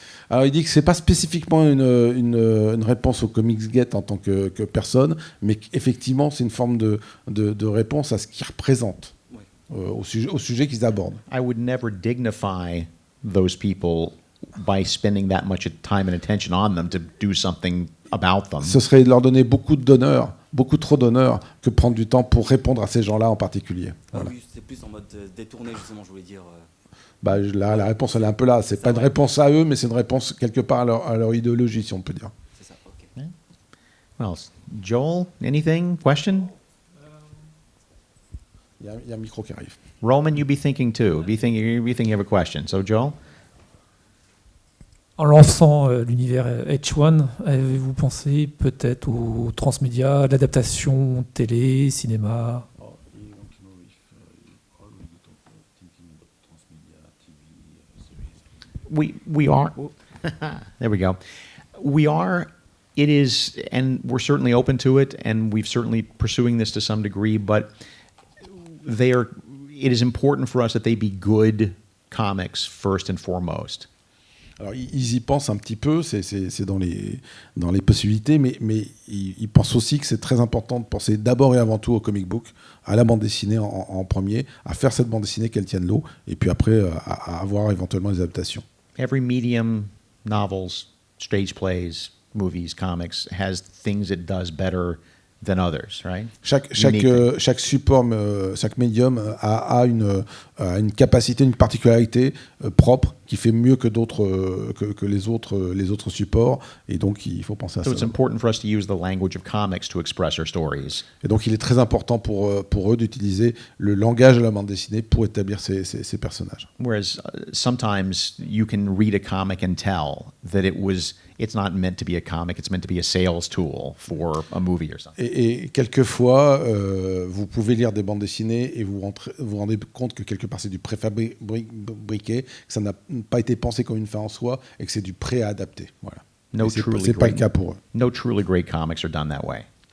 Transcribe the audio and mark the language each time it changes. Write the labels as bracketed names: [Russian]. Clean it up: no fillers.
[French] Alors il dit que c'est pas spécifiquement une réponse au Comics Gate en tant que personne, mais qu'effectivement c'est une forme de réponse à ce qu'il représente. Ouais. au sujet qu'ils abordent. [English] I would never dignify those people by spending that much time and attention on them to do something about them. [French] Ce serait leur donner beaucoup d'honneur, beaucoup trop d'honneur, que prendre du temps pour répondre à ces gens-là en particulier. Voilà. Oui, c'est plus en mode détourné, justement, je voulais dire. Bah, la réponse, elle est un peu là. C'est pas une réponse à eux, mais c'est une réponse quelque part à leur idéologie, si on peut dire. C'est ça, ok. [English] Well, Joel, anything? Question? [French] Il y a un micro qui arrive. [English] Roman, you be thinking too. Be thinking you have a question. So, Joel? [French] En lançant l'univers H1, avez-vous pensé peut-être aux transmédia, à l'adaptation télé, cinéma? [English] We are. There we go. We are. It is, and we're certainly open to it, and we've certainly pursuing this to some degree. But it is important for us that they be good comics first and foremost. [French] Alors, ils y pensent un petit peu, c'est dans les possibilités, mais ils pensent aussi que c'est très important de penser d'abord et avant tout au comic book, à la bande dessinée en premier, à faire cette bande dessinée qu'elle tienne l'eau, et puis après à avoir éventuellement des adaptations. [English] Every medium, novels, stage plays, movies, comics, has things it does better than others, right? [French] Chaque support, chaque médium a une capacité, une particularité propre qui fait mieux que d'autres que les autres supports, et donc il faut penser à ça. [English] So it's important for us to use the language of comics to express our stories. [French] Et donc il est très important pour eux d'utiliser le langage de la bande dessinée pour établir ces personnages. [English] Whereas sometimes you can read a comic and tell that it's not meant to be a comic, it's meant to be a sales tool for a movie or something. [French] Et quelquefois, vous pouvez lire des bandes dessinées et vous rendez compte que quelque part c'est du préfabriqué, que ça n'a pas été pensé comme une fin en soi et que c'est du pré-adapté. Voilà. C'est pas le cas pour eux. [English] No truly great comics are done that way.